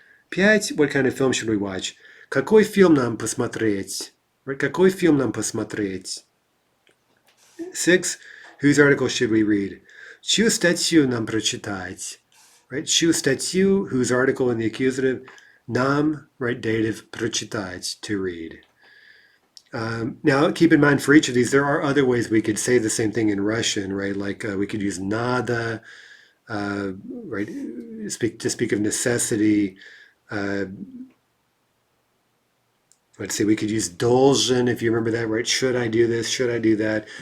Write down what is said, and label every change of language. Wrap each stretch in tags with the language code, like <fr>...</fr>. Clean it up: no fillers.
<en>5, what kind of film should we watch?</en> <ru>Какой фильм нам посмотреть?</ru> <en>Right?</en> <ru>Какой фильм нам посмотреть?</ru> <en>6, whose article should we read?</en> <ru>Чью статью нам прочитать?</ru> <en>Right?</en> <ru>Чью статью,</ru> <en>whose article in the accusative,</en> <ru>нам,</ru> <en>right, dative,</en> <ru>прочитать,</ru> <en>to read. Now, keep in mind for each of these, there are other ways we could say the same thing in Russian, right? Like we could use nada, right? To speak of necessity. Let's see, we could use должен, if you remember that, right? Should I do this? Should I do that?</en>